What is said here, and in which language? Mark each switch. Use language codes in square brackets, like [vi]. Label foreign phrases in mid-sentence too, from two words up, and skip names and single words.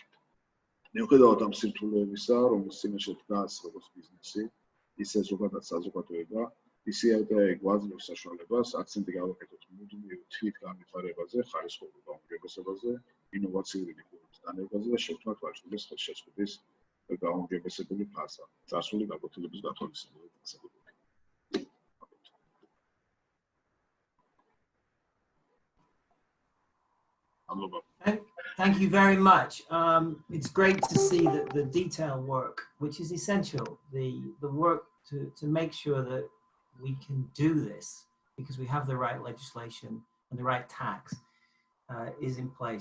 [ka] მიუხედავად ამ სირთულეებისა, რომელიც წინაშე დგას როგორც ბიზნესი, ისე ზოგადად საზოგადოება, DCFTA გვაძლევს საშუალებას აქცენტი გავაკეთოთ მუდმივ თვით განვითარებაზე, ხარისხობრივ გაუმჯობესებაზე, ინოვაციური მიღწევების დანერგაზე და შევქმნათ ვაჭრობის ხელშეწყობის გაუმჯობესებული ფაზა, წარსული გაკვეთილების გათვალისწინებით დასაკვირვებლად. [en] Thank you very much. It's great to see that the detail work, which is essential, the work to make sure that we can do this because we have the right legislation and the right tax is in place.